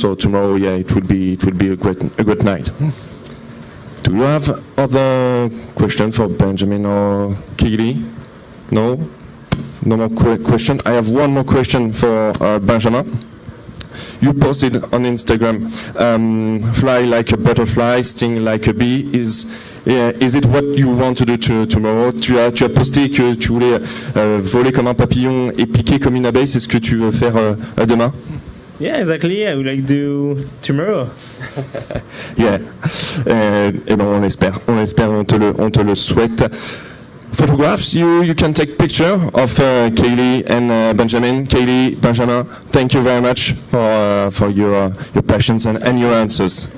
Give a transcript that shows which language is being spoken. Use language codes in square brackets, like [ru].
[en] So tomorrow, it will be a great night. Do you have other questions for Benjamin or Keely? No? No more question. I have one more question for Benjamin. You posted on Instagram, fly like a butterfly, sting like a bee. Is it what you want to do tomorrow? [fr] Tu as posté que tu voulais voler comme un papillon et piquer comme une abeille. C'est ce que tu veux faire demain? [en] Yeah, exactly. I would like to do tomorrow. Yeah. [fr] Et ben on espère, on te le souhaite. [en] Photographs, you can take picture of Keely and Benjamin. Keely, Benjamin, thank you very much for your patience and your answers.